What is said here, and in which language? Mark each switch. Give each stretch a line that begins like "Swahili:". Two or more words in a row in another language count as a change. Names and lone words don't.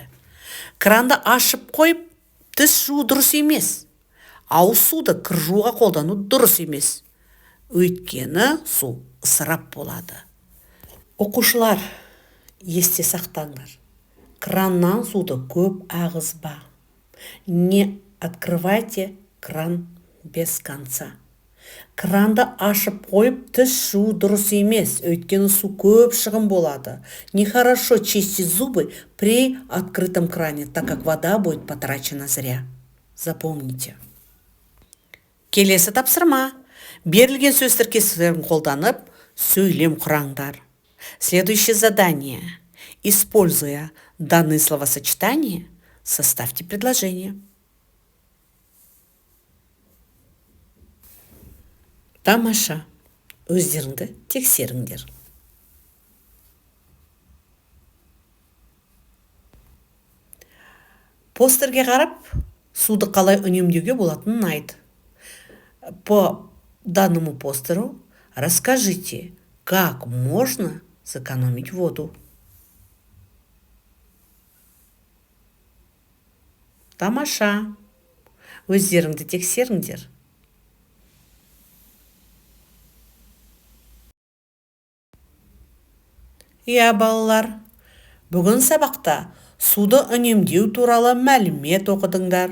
Kazakh: Кранды ашып қойып, тіс жуу дұрыс емес. Ауыз суды кір жууға қолдану дұрыс емес. Өйткені су ысырап болады. Оқушылар, есте сақтаңдар. Краннан суды көп ағызба.
Russian: Не открывайте кран без конца.
Kazakh: Кранды ашып қойып, тіс жуу дұрыс емес, өйткені су көп шығын болады.
Russian: Нехорошо чистить зубы при открытом кране, так как вода будет потрачена зря. Запомните.
Kazakh: Келесі тапсырма. Берілген сөз тіркестерін қолданып, сөйлем құраңдар.
Russian: Следующее задание. Используя данные словосочетания, составьте предложение.
Kazakh: Тамаша. Өздеріңді тексеріңдер. Постерге қарап, суды қалай үнемдеуге болатынын айт.
Russian: По данному постеру расскажите, как можно сэкономить воду.
Kazakh: Тамаша. Өздеріңді тексеріңдер. Иә, балалар, бүгін сабақта суды үнемдеу туралы мәлімет оқыдыңдар.